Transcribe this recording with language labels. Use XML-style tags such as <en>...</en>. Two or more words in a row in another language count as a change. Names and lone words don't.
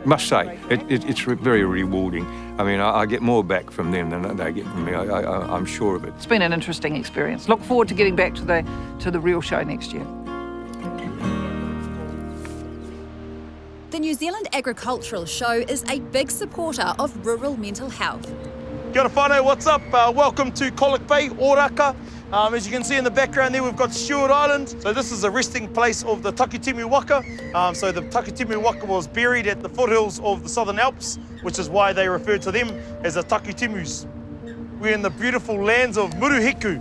<en>Must say, it's very rewarding. I mean, I get more back from them than they get from me. I'm sure of it. It's been an interesting experience. Look forward to getting back to the real show next year. The New Zealand Agricultural Show is a big supporter of rural mental health.</en> <mi>Kia ora whānau,</mi> <en>what's up? Welcome to Colic Bay, Oraka. As you can see in the background there, we've got Stewart Island. So this is a resting place of the Takitimu Waka. So the Takitimu Waka was buried at the foothills of the Southern Alps, which is why they refer to them as the Takitimus. We're in the beautiful lands of Muruhiku.</en>